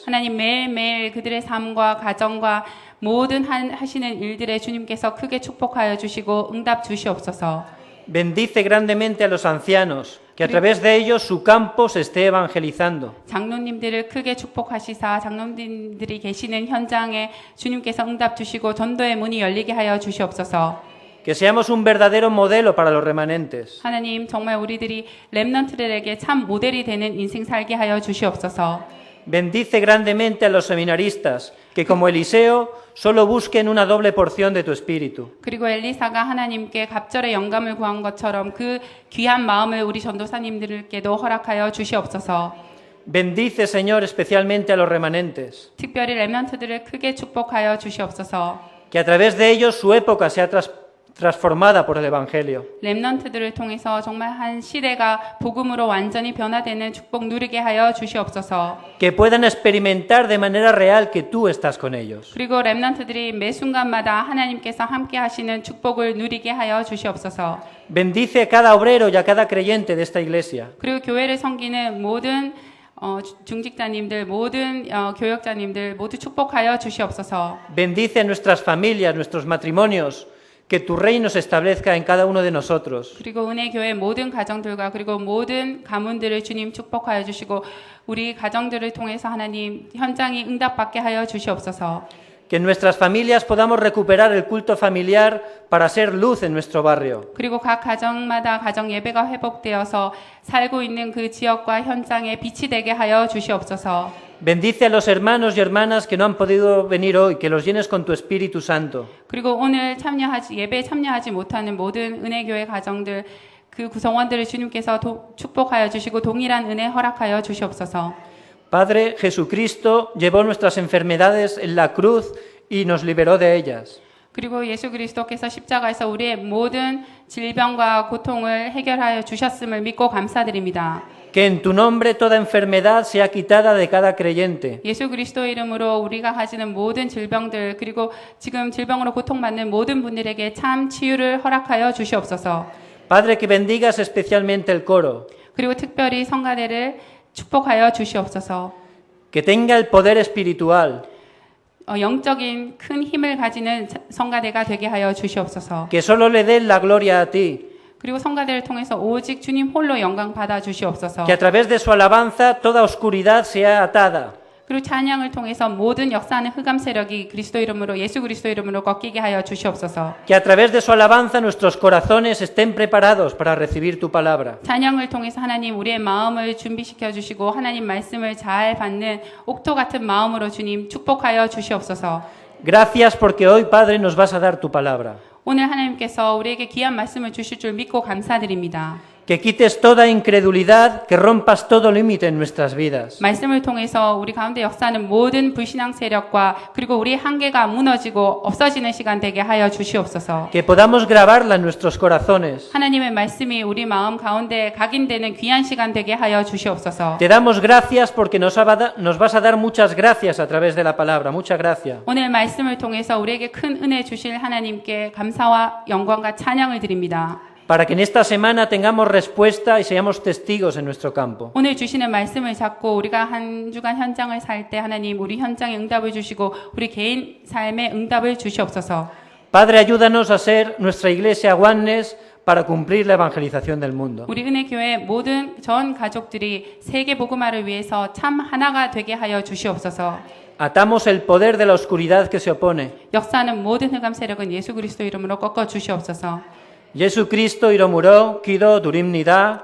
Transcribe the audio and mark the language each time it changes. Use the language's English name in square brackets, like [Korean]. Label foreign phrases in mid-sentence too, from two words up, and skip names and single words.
[Korean] 하나님, 매일매일 그들의 삶과 가정과 모든 하시는 일들에 주님께서 크게 축복하여 주시고 응답 주시옵소서. [Spanish] Bendice grandemente a los ancianos, que a través de ellos su campo se esté evangelizando. [Korean] 장로님들을 크게 축복하시사 장로님들이 계시는 현장에 주님께서 응답 주시고 전도의 문이 열리게 하여 주시옵소서. [Spanish] Que seamos un verdadero modelo para los remanentes. [Korean] 하나님 정말 우리들이 렘넌트들에게 참 모델이 되는 인생 살게 하여 주시옵소서. [Spanish] Bendice grandemente a los seminaristas, que como Eliseo solo busquen una doble porción de tu espíritu. [Korean] 그리고 엘리사가 하나님께 갑절의 영감을 구한 것처럼 그 귀한 마음을 우리 전도사님들께도 허락하여 주시옵소서. [Spanish] Bendice, Señor, especialmente a los remanentes, [Korean] 특별히 렘넌트들을 크게 축복하여 주시옵소서. [Spanish] que a través de ellos su época sea transformada por el Evangelio. [Korean] 렘넌트들을 통해서 정말 한 시대가 복음으로 완전히 변화되는 축복 누리게 하여 주시옵소서. [Spanish] Que puedan experimentar de manera real que tú estás con ellos. [Korean] 그리고 렘넌트들이 매 순간마다 하나님께서 함께 하시는 축복을 누리게 하여 주시옵소서. [Spanish] Bendice a cada obrero y a cada creyente de esta iglesia. [Korean] 그리고 교회를 섬기는 모든 중직자님들, 모든 교역자님들 모두 축복하여 주시옵소서. [Spanish] Bendice a nuestras familias, nuestros matrimonios, que tu reino se establezca en cada uno de nosotros. [Korean] 그리고 은혜교회 모든 가정들과 그리고 모든 가문들을 주님 축복하여 주시고 우리 가정들을 통해서 하나님 현장이 응답받게 하여 주시옵소서. [Spanish] Que en nuestras familias podamos recuperar el culto familiar para ser luz en nuestro barrio. [Korean] 그리고 각 가정마다 가정 예배가 회복되어서 살고 있는 그 지역과 현장에 빛이 되게 하여 주시옵소서. [Spanish] Bendice a los hermanos y hermanas que no han podido venir hoy, que los llenes con tu Espíritu Santo. [Korean] 그리고 오늘 예배에 참여하지 못하는 모든 은혜교회 가정들 그 구성원들을 주님께서 축복하여 주시고 동일한 은혜 허락하여 주시옵소서. [Spanish] Padre, Jesucristo llevó nuestras enfermedades en la cruz y nos liberó de ellas. [Korean] 그리고 예수 그리스도께서 십자가에서 우리의 모든 질병과 고통을 해결하여 주셨음을 믿고 감사드립니다. [Spanish] Que en tu nombre toda enfermedad sea quitada de cada creyente. [Korean] 예수 그리스도 이름으로 우리가 가지는 모든 질병들 그리고 지금 질병으로 고통받는 모든 분들에게 참 치유를 허락하여 주시옵소서. [Spanish] Padre, que bendigas especialmente el coro. [Korean] 그리고 특별히 성가대를 축복하여 주시옵소서. [Spanish] Que tenga el poder espiritual. [Korean] 영적인 큰 힘을 가지는 성가대가 되게 하여 주시옵소서. [Spanish] Que solo le den la gloria a ti. [Korean] 그리고 성가대를 통해서 오직 주님 홀로 영광 받아 주시옵소서. [Spanish] Que a través de su alabanza toda oscuridad sea atada. [Korean] 그리고 찬양을 통해서 모든 역사하는 흑암 세력이 그리스도 이름으로 예수 그리스도 이름으로 꺾이게 하여 주시옵소서. [Spanish] Que a través de su alabanza nuestros corazones estén preparados para recibir tu palabra. [Korean] 찬양을 통해서 하나님 우리의 마음을 준비시켜 주시고 하나님 말씀을 잘 받는 옥토 같은 마음으로 주님 축복하여 주시옵소서. [Spanish] Gracias porque hoy, Padre, nos vas a dar tu palabra. [Korean] 오늘 하나님께서 우리에게 귀한 말씀을 주실 줄 믿고 감사드립니다. [Spanish] Que quites toda incredulidad, que rompas todo límite en nuestras vidas. [Korean] 말씀을 통해서 우리 가운데 역사하는 모든 불신앙 세력과 그리고 우리의 한계가 무너지고 없어지는 시간 되게 하여 주시옵소서. [Spanish] Que podamos grabarla en nuestros corazones. [Korean] 하나님의 말씀이 우리 마음 가운데 각인되는 귀한 시간 되게 하여 주시옵소서. [Spanish] Te damos gracias porque nos vas a dar muchas gracias a través de la palabra. Muchas gracias. [Korean] 오늘 말씀을 통해서 우리에게 큰 은혜 주실 하나님께 감사와 영광과 찬양을 드립니다. [Spanish] Para que en esta semana tengamos respuesta y seamos testigos en nuestro campo. [Korean] 오늘 주시는 말씀을 잡고 우리가 한 주간 현장을 살 때 하나님 우리 현장에 응답을 주시고 우리 개인 삶에 응답을 주시옵소서. [Spanish] Padre, ayúdanos a ser nuestra iglesia Oneness para cumplir la evangelización del mundo. [Korean] 우리 은혜교회 모든 전 가족들이 세계 복음화를 위해서 참 하나가 되게 하여 주시옵소서. [Spanish] Atamos el poder de la oscuridad que se opone. [Korean] 역사하는 모든 흑암 세력은 예수 그리스도 이름으로 꺾어 주시옵소서. 예수그리스도 이름으로 기도드립니다.